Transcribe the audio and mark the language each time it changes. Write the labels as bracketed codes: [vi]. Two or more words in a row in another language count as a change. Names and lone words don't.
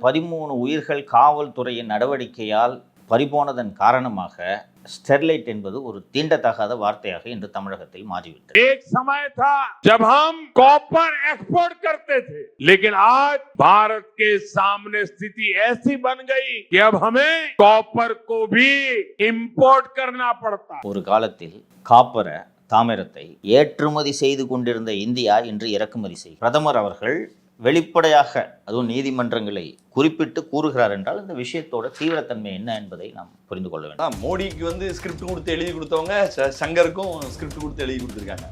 [ta] 13 உயிர்கள் காவல்துறையின் நடவடிக்கையால் பறிபோனதன் காரணமாக ஸ்டெர்லைட் என்பது ஒரு தீண்டத்தகாத வார்த்தையாக இன்று தமிழகத்தில் மாறிவிட்டது. [hi] एक समय था जब हम [en] copper export [hi] करते थे, लेकिन आज भारत के सामने स्थिति ऐसी बन गई कि अब हमें कॉपर को भी इंपोर्ट करना पड़ता. [ta] ஒரு காலத்தில் காப்பர தாமிரத்தை ஏற்றுமதி செய்து கொண்டிருந்த இந்தியா இன்று இறக்குமதி செய்யும். பிரதமர் அவர்கள் வெளிப்படையாக அதுவும் நீதிமன்றங்களை குறிப்பிட்டு கூறுகிறார் என்றால் இந்த விஷயத்தோட தீவிரத்தன்மை என்ன என்பதை நாம் புரிந்து கொள்ள வேண்டும். மோடிக்கு ஸ்கிரிப்ட் கொடுத்து எழுதி கொடுத்தவங்க சங்கருக்கும் ஸ்கிரிப்ட் கொடுத்து எழுதி கொடுத்துருக்காங்க.